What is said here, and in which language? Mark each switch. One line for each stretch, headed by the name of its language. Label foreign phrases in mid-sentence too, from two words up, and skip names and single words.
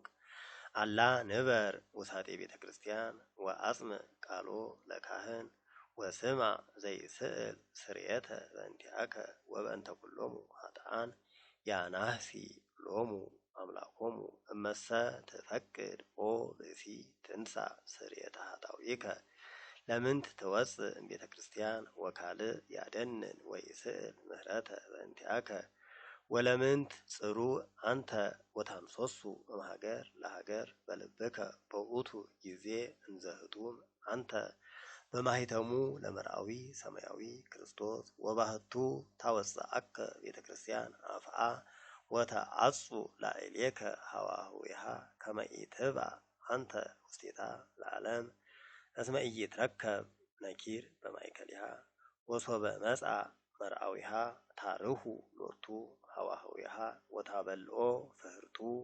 Geez: አላ ንበር ውሳጤ ቤተ ክርስቲያን ወአጽምዕ ቃሎ ለካህን ወስማ ዘይስእል ስርየተ በእንቲአከ ወበእንተ ኩሎሙ ኃጥአን ያናህሲ ሎሙ አምላኮሙ እመሰ ትፈቅድ ኦ ብእሲ ትንሣእ ስርየተ ኃጣውኢከ ለምንት ትወፅእ እምቤተ ክርስቲያን ወካልእ ያደንን ወይስእል ምህረተ በእንቲአከ ወለምንት ጽሩዕ አንተ ወታምሶሱ እምሀገር ለሀገር በልብከ በውእቱ ጊዜ እንዘ ህጡም አንተ በማኅተሙ ለመርአዊ ሰማያዊ ክርስቶስ ወባህቱ ታወፅአከ ቤተ ክርስቲያን አፍአ ወተአጹ ላዕሌከ ሀዋህዊሃ ከመ ኢትብአ አንተ ውስቴታ ለዓለም እስመ ኢይትረከብ ነኪር በማእከሊሃ ወሶበ መጽአ መርአዊሃ ታርሁ ሎቱ ሀዋህዊሃ ወታበልኦ ፍህርቱ